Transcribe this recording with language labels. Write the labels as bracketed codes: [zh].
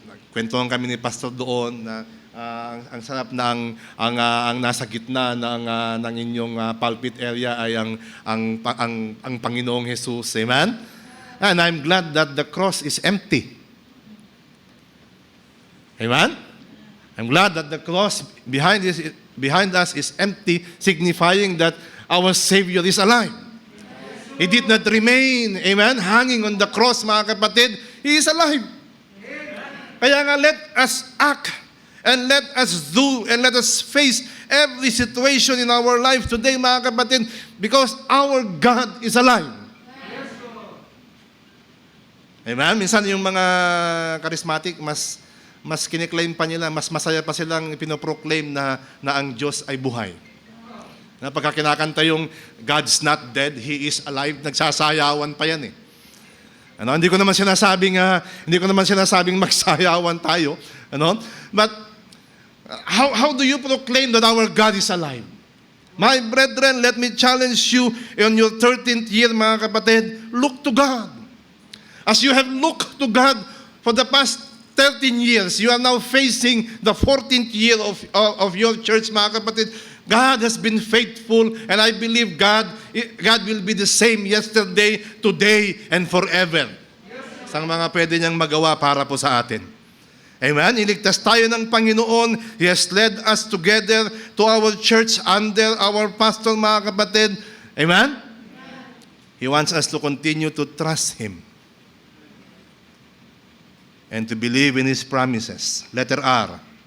[tl] Kwentuhan kami ni Pastor doon na ang sarap na ang nasa gitna ng inyong pulpit area ay ang Panginoong Jesus. Amen? [en] And I'm glad that the cross is empty. Amen? I'm glad that the cross behind us is empty, signifying that our Savior is alive. He did not remain, amen, hanging on the cross, [tl] mga kapatid. [en] He is alive. [tl] Kaya nga, [en] let us act and let us do and let us face every situation in our life today, [tl] mga kapatid, [en] because our God is alive. Amen? [tl] Minsan yung mga charismatic, mas kiniklaim pa nila, mas masaya pa silang pinoproclaim na ang Diyos ay buhay. Na pagka kinakanta yung [en] God's not dead, He is alive, [tl] nagsasayawan pa yan eh. Ano? Hindi ko naman sinasabing magsayawan tayo. Ano? [en] But how do you proclaim that our God is alive? My brethren, let me challenge you in your 13th year, [tl] mga kapatid, [en] look to God. As you have looked to God for the past 13 years, you are now facing the 14th year of your church, [tl] mga kapatid. [en] God has been faithful, and I believe God will be the same yesterday, today, and forever. [tl] Sang mga pwede niyang magawa para po sa atin. Amen? Iligtas tayo ng Panginoon. [en] He has led us together to our church under our pastor, [tl] mga kapatid. [en] Amen? He wants us to continue to trust Him and to believe in His promises. Letter R.